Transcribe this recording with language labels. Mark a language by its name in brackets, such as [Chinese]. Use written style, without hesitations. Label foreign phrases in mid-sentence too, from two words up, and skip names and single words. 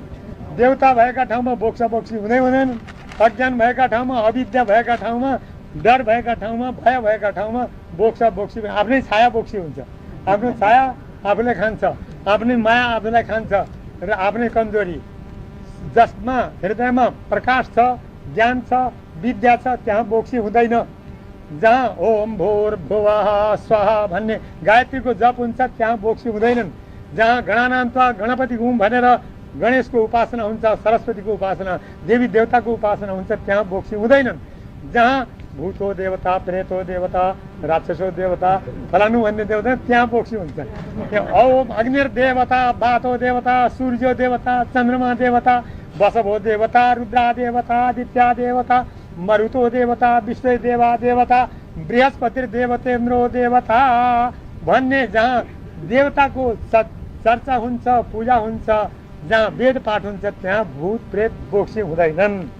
[Nepali] देवता भएका ठाउँमा बोक्सा बोक्सी हुँदैन। अज्ञान भएका ठाउँमा, अविद्या भएका ठाउँमा, डर भएका ठाउँमा, भय भएका ठाउँमा बोक्सा बोक्सी आफ्नै छाया बोक्सी हुन्छ। आफ्नो छाया आफूले खान्छ, आफ्नै माया आफूलाई खान्छ र आफ्नै कमजोरी। जसमा हृदयमा प्रकाश छ, ज्ञान छ, विद्या छ, त्यहाँ बोक्सी हुँदैन। जहाँ [Sanskrit] ओम भूर्भुवः स्वः [Nepali] भन्ने गायत्रीको जप हुन्छ त्यहाँ बोक्सी हुँदैनन्। जहाँ [Sanskrit] गणानान्त्वा गणपति हुँ [Nepali] भनेर गणेशको उपासना हुन्छ, सरस्वतीको उपासना, देवी देवताको उपासना हुन्छ, त्यहाँ बोक्सी हुँदैनन्। [Sanskrit] जहाँ भूतो देवता, प्रेतो देवता, राक्षसो देवता, [Nepali] फलानु भन्ने देवता, त्यहाँ बोक्सी हुन्छ। [Sanskrit] त्यहाँ ओम अग्निर्देवता, वातो देवता, सूर्य देवता, चन्द्रमा देवता, वसवो देवता, रुद्रा देवता, आदित्य देवता, मरुतो देवता, विश्व देवा देवता, बृहस्पति देवतेन्द्रो देवता [Nepali] भन्ने जहाँ देवताको चर्चा हुन्छ, पूजा हुन्छ, जहाँ वेद पाठ हुन्छ, त्यहाँ भूत प्रेत बोक्सी हुँदैनन्।